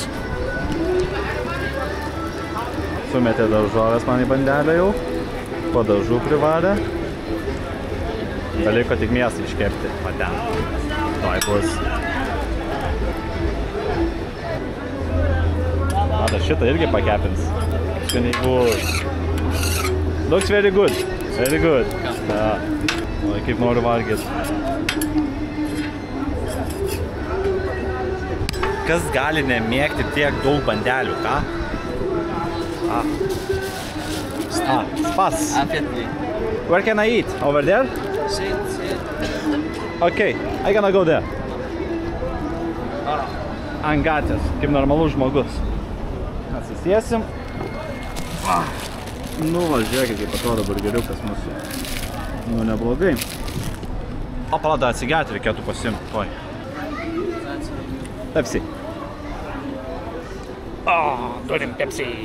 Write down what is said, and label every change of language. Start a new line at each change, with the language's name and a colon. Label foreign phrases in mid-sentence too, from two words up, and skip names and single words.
Lithuanian: Sumetė daržovės man į bandelę jau. Padažų privarė. Beliko tik mėsą iškepti. Va ten. Tuoj bus. Mata, šitą irgi pakepins. Skaniai bus.
English: Looks very good. Very good.
Lithuanian: Ja. O, kaip noriu valgyti. Kas gali nemėgti tiek daug bandelių, ką? Spas.
English: Where can I eat? Over there? Sit. Okay, I gonna go there.
Lithuanian: Ant gatvės, kaip normalus žmogus. Atsisėsim. Nu, va, žiūrėkit, kaip atrodo burgeriukas mūsų. Nu, neblogai. O, palada, atsigerti reikėtų pasimti. Oi. Pepsi. O, turim Pepsi.